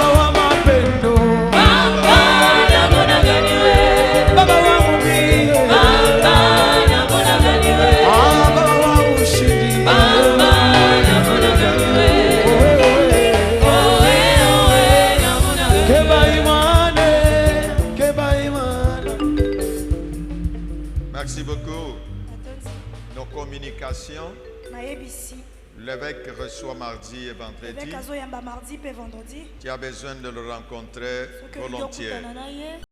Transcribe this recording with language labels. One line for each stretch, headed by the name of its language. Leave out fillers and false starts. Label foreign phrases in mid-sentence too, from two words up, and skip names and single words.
Swahili: Baba wa mapendo, Baba namuna gani we, Baba wa mubile, Baba namuna gani we, Baba wa ushindi, Baba namuna gani we, namuna gani we.
Lingala: Keba imane, keba imane.
French: Merci beaucoup.
Lingala: Atonzi,
French: Nos communications,
Lingala: nayebisi
French: l'évêque reçoit mardi et vendredi.
Lingala: eveke azoyamba mardi mpe vendredi
French: Tu as besoin de le rencontrer
Lingala: soki olingi
French: volontiers.
Lingala: okutana na ye